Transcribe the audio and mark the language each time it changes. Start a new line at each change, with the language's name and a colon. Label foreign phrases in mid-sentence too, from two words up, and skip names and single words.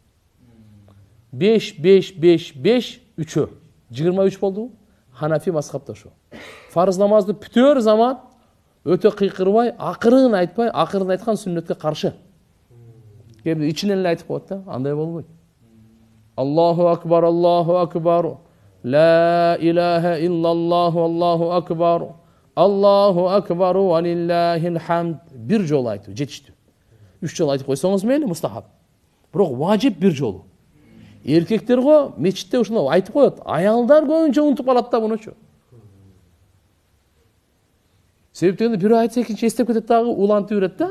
Kyrgyz: 5, 5, 5, 5, 3-ө. 23 болду. Ханафи мазхабта ошо. Фарыз намазды бүтөр заман өтө кыйкырбай, акырын айтпай, акырын айткан сүннөткө каршы. Кээде ичинен эле айтып коет да, андай болбойт.
Arabic: الله أكبر، الله أكبر. لا إله إلا الله، الله أكبر. الله أكبر ولله الحمد.
Kyrgyz: Bir жолу айтуу жетиштүү. 3 жолу айтып койсоңуз мейли, мустахаб. Бирок важип bir жолу. Эркектер го мечитте ушуну айтып коет. Аялдар көбүнчө унутуп калат да мунучу. Себептен бирөө айтса экинчи эстеп кетет дагы, улантып берет да.